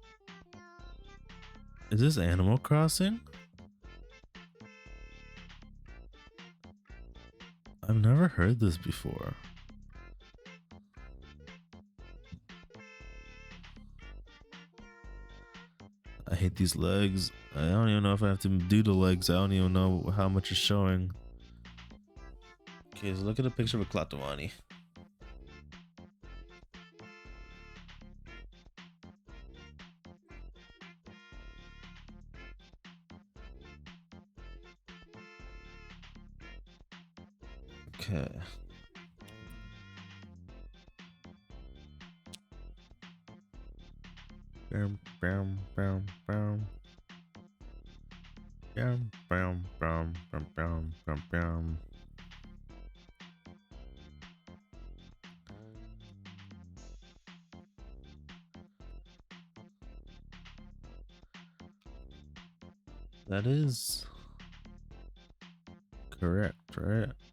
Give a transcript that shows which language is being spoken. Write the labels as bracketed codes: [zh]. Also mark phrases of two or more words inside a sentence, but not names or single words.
[en] Is this Animal Crossing? I've never heard this before. I hate these legs. I don't even know if I have to do the legs. I don't even know how much is showing. Okay, so look at a picture of a Klatomani. Okay. Bam, bam, bam, bam. Bam, bam, bam, bam, bam, bam, bam. That is correct, right?